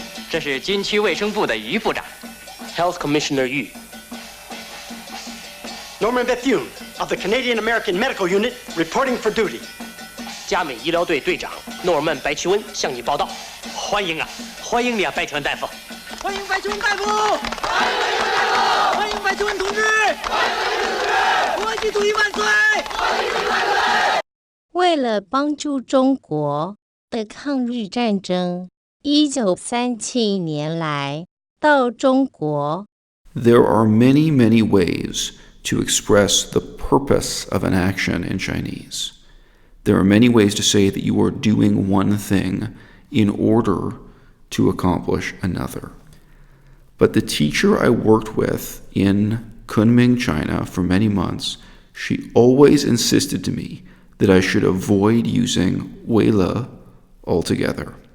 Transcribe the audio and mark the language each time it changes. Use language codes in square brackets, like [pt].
[zh] 这是军区卫生部的于部长 [en] Health Commissioner Yu. Norman Bethune of the Canadian American Medical Unit reporting for duty. [zh] 加美医疗队队长诺尔曼白奇温向你报道。欢迎啊，欢迎你啊，白奇温大夫！欢迎白奇温大夫！欢迎白奇温大夫！欢迎白奇温同志！欢迎白奇温同志！国际主义万岁！国际主义万岁！为了帮助中国的抗日战争，1937年来到中国。 [en] There are many, many ways to express the purpose of an action in Chinese. There are many ways to say that you are doing one thing in order to accomplish another. But the teacher I worked with in Kunming, China for many months, she always insisted to me that I should avoid using 为了 altogether.